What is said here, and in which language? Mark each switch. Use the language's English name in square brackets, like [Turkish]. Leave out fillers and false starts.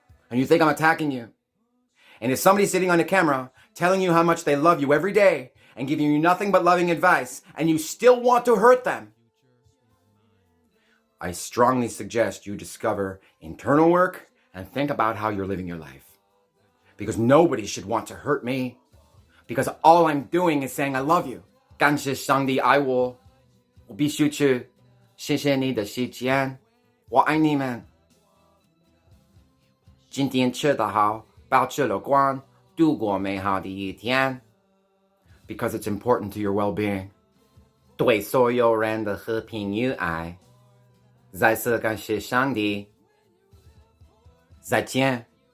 [English] And you think I'm attacking you. And if somebody's sitting on a camera telling you how much they love you every day and giving you nothing but loving advice, and you still want to hurt them, I strongly suggest you discover internal work and think about how you're living your life. Because nobody should want to hurt me. Because all I'm doing is saying I love you. [Chinese] 感谢上帝爱我，我必须去谢谢你的时间，我爱你们。今天吃得好，保持乐观，度过美好的一天。 [English] Because it's important to your well-being. [Chinese] 对所有人的和平与爱。再次感谢上帝。再见。